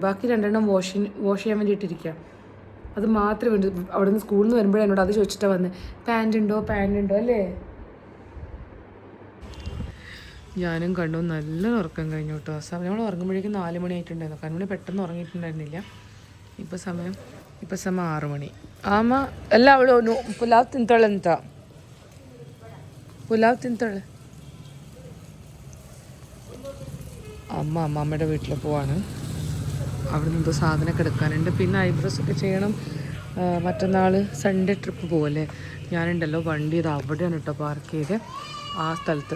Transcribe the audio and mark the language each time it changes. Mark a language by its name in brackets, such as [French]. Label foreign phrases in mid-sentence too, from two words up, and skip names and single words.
[Malayalam] ബാക്കി 2 വാഷ് ചെയ്യാൻ വേണ്ടിയിട്ടിരിക്കുക. അത് മാത്രമേ വേണ്ടൂ. അവിടെ നിന്ന് സ്കൂളിൽ നിന്ന് വരുമ്പോഴേ എന്നോട് അത് ചോദിച്ചിട്ടാണ് വന്നത്, പാൻറ് ഉണ്ടോ അല്ലേ? ഞാനും കണ്ടു നല്ല ഉറക്കം കഴിഞ്ഞു കേട്ടോ. നമ്മൾ ഉറങ്ങുമ്പോഴേക്കും 4 മണി ആയിട്ടുണ്ടായിരുന്നു. കൺമണി പെട്ടെന്ന് ഉറങ്ങിയിട്ടുണ്ടായിരുന്നില്ല. ഇപ്പോൾ സമയം 6 മണി. [Kannada] ಆಮ ಎಲ್ಲ ಅವಳು ಪುಲಾವ್ ತಿಂತಾಳಂತ. [Malayalam] അമ്മമ്മയുടെ വീട്ടിൽ പോവാണ്. അവിടെ നിന്ന് എന്തോ സാധനമൊക്കെ എടുക്കാനുണ്ട്. പിന്നെ ഐബ്രോസ് ഒക്കെ ചെയ്യണം. മറ്റന്നാൾ [English] Sunday trip [Malayalam] പോവല്ലേ. ഞാനുണ്ടല്ലോ വണ്ടി ഇത് അവിടെയാണ് കേട്ടോ പാർക്ക് ചെയ്ത്, ആ സ്ഥലത്ത്.